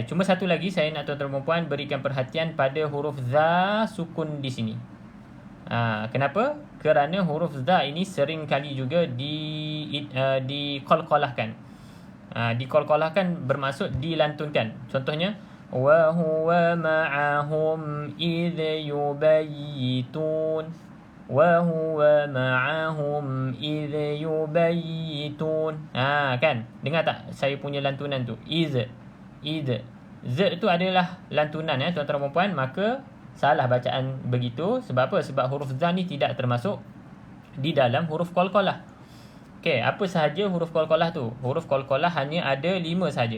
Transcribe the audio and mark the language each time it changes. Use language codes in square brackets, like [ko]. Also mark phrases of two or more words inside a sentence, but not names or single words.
[ms] Cuma satu lagi saya nak tuan-tuan dan puan berikan perhatian pada huruf za sukun di sini. Kenapa? Kerana huruf za ini sering kali juga diqalqalahkan. Diqalqalahkan bermaksud dilantunkan. [ar] وهو معهم إذ يبيتون. وهو معهم إذ يبيتون. [ms] Kan? Dengar tak saya punya lantunan tu? Z tu adalah lantunan tuan-tuan dan puan, maka salah bacaan begitu. Sebab apa? Sebab huruf za ni tidak termasuk di dalam huruf qalqalah. Okey, apa sahaja huruf qalqalah tu? Huruf qalqalah hanya ada 5 saja.